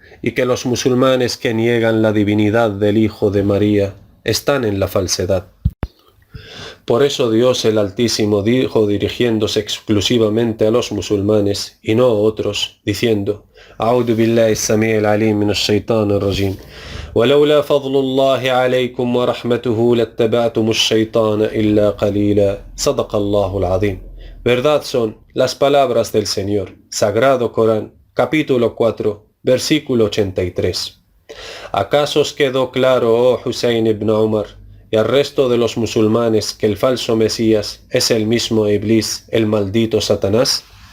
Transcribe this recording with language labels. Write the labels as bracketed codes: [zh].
[es] y que los musulmanes que niegan la divinidad del Hijo de María están en la falsedad. Por eso Dios el Altísimo dijo, dirigiéndose exclusivamente a los musulmanes y no a otros, diciendo: [ar] A'udhu billahi as-sami'il alim minash shaitanir rajim. ولولا فضل الله عليكم ورحمته لاتبعتم الشيطان إلا قليلا. صدق الله العظيم. [es] Verdad son las palabras del Señor. Sagrado Corán, capítulo 4, versículo 83. ¿Acaso os quedó claro, oh Husayn ibn Umar, y al resto de los musulmanes, que el falso Mesías es el mismo Iblis, el maldito Satanás?